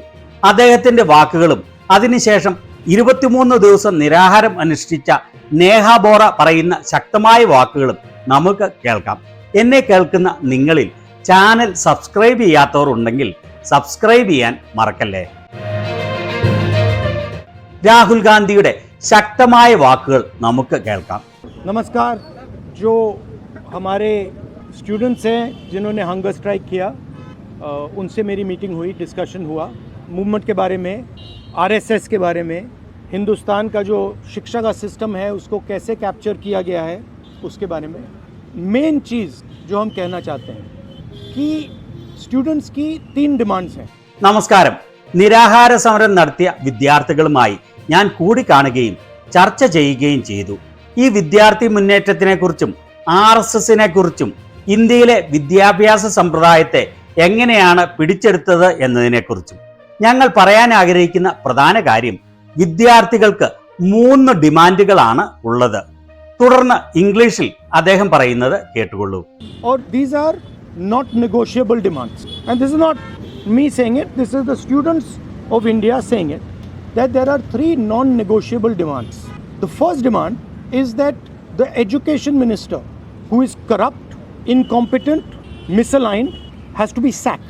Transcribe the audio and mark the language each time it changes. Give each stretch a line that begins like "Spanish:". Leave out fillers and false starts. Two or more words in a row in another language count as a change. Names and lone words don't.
Malayalam: അദ്ദേഹത്തിന്റെ വാക്കുകളും അതിനുശേഷം 23 ദിവസം നിരാഹാരം അനുഷ്ഠിച്ച നേഹ ബോറ പറയുന്ന ശക്തമായ വാക്കുകളും നമുക്ക് കേൾക്കാം. എന്നെ കേൾക്കുന്ന നിങ്ങളിൽ ചാനൽ സബ്സ്ക്രൈബ് ചെയ്യാത്തവർ ഉണ്ടെങ്കിൽ സബ്സ്ക്രൈബ് ചെയ്യാൻ മറക്കല്ലേ. രാഹുൽ ഗാന്ധിയുടെ ശക്തമായ വാക്കുകൾ നമുക്ക് കേൾക്കാം.
Hindi: नमस्कार. जो हमारे स्टूडेंट्स हैं जिन्होंने
English: hunger strike
Hindi: किया, उनसे मेरी मीटिंग हुई, डिस्कशन हुआ मूवमेंट के बारे में, RSS के बारे में, हिंदुस्तान का जो शिक्षा का सिस्टम है उसको कैसे कैप्चर किया गया है उसके बारे में. मेन चीज़ जो हम कहना चाहते हैं कि स्टूडेंट्स की 3 डिमांड्स हैं.
Malayalam: നമസ്കാരം. നിരാഹാര സമരം നടത്തിയ വിദ്യാർത്ഥികളുമായി ഞാൻ കൂടിക്കാണുകയും ചർച്ച ചെയ്യുകയും ചെയ്തു. ഈ വിദ്യാർത്ഥി മുന്നേറ്റത്തിനെ കുറിച്ചും RSSനെ കുറിച്ചും ഇന്ത്യയിലെ വിദ്യാഭ്യാസ സമ്പ്രദായത്തെ എങ്ങനെയാണ് പിടിച്ചെടുത്തത് എന്നതിനെക്കുറിച്ചും. ഞങ്ങൾ പറയാൻ ആഗ്രഹിക്കുന്ന പ്രധാന കാര്യം വിദ്യാർത്ഥികൾക്ക് 3 ഡിമാൻഡുകളാണ് ഉള്ളത്. തുടർന്ന് ഇംഗ്ലീഷിൽ അദ്ദേഹം പറയുന്നത് കേട്ടുകൊള്ളൂ.
English: Or these are not negotiable demands. And this is not me saying it, this is the students of India saying it, that there are 3 non-negotiable demands. The first demand is that the education minister, who is corrupt, incompetent, misaligned, has to be sacked.